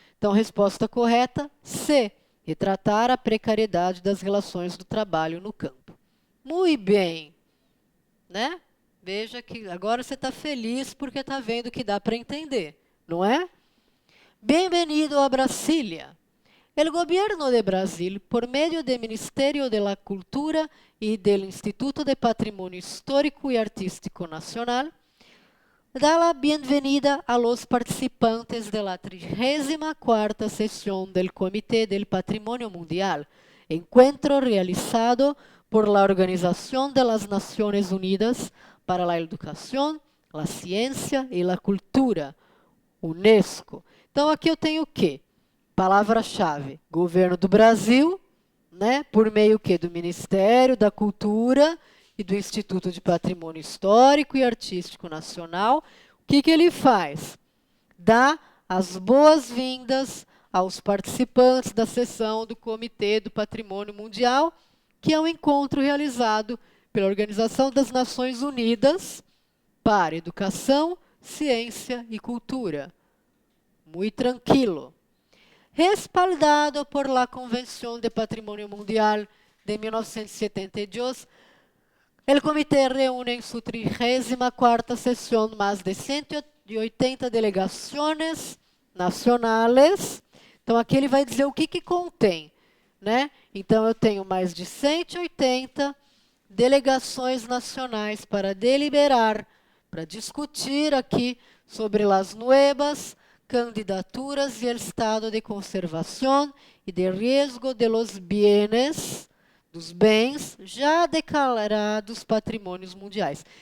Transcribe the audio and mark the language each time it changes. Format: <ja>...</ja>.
<pt>Então, resposta correta, C. Retratar a precariedade das relações do trabalho no campo. Muito bem, né? Veja que agora você está feliz porque está vendo que dá para entender, não é? Bem-vindo a Brasília.</pt> <es>El gobierno de Brasil, por medio del Ministerio de la Cultura y del Instituto de Patrimonio Histórico y Artístico Nacional, da la bienvenida a los participantes de la 34ª sesión del Comité del Patrimonio Mundial, encuentro realizado por la Organización de las Naciones Unidas para la Educación, la Ciencia y la Cultura, UNESCO.</es> <pt>Então, aqui eu tenho o quê? Palavra-chave, governo do Brasil, né, por meio que do Ministério da Cultura e do Instituto de Patrimônio Histórico e Artístico Nacional. O que ele faz? Dá as boas-vindas aos participantes da sessão do Comitê do Patrimônio Mundial, que é um encontro realizado pela Organização das Nações Unidas para Educação, Ciência e Cultura. Muito tranquilo.</pt> <es>Respaldado por la Convención de Patrimonio Mundial de 1972, el comité reúne en su 34ª sesión más de 180</es> <pt>delegações nacionais. Então, aqui ele vai dizer o que contém, né? Então, eu tenho mais de 180 delegações nacionais para deliberar, para discutir aqui sobre as</pt> <es>nuevas</es> <pt>candidaturas e o estado de conservação e de</pt> <es>riesgo de los bienes,</es> <pt>dos bens já declarados patrimônios mundiais.</pt>